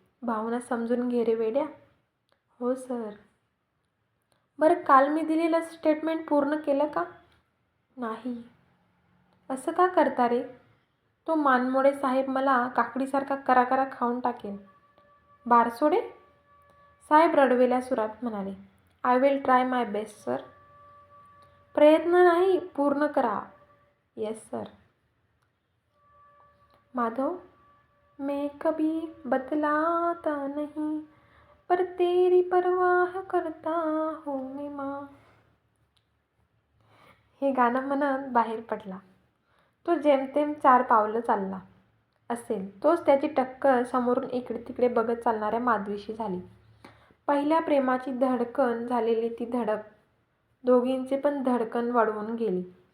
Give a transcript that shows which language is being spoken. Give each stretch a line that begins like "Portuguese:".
Marathi: भावना समजून घे रे वेड्या. हो सर. बरं, काल मी दिलेलं स्टेटमेंट पूर्ण केलं का? नाही. असं का करता रे? तो मानमोडे साहेब मला काकडीसारखा करा खाऊन टाकेल. बारसोडे? साहेब रडवेल्या सुरात म्हणाले.
English: I will try my best sir.
Marathi: प्रयत्न नाही, पूर्ण करा.
English: Yes sir.
Hindi: माधव, मैं कभी बतलाता नहीं, पर तेरी परवाह करता हूँ मैं माँ.
Marathi: हे गाणं म्हणत बाहेर पडला. तो जेमतेम 4 पावलं चालला असेल. तोच त्याची टक्कर समोरून इकडे तिकडे बघत चालणाऱ्या माधवीशी झाली. पहिल्या प्रेमाची धडकन झालेली ती धडक दोघींचे पण धडकन वाढवून गेली.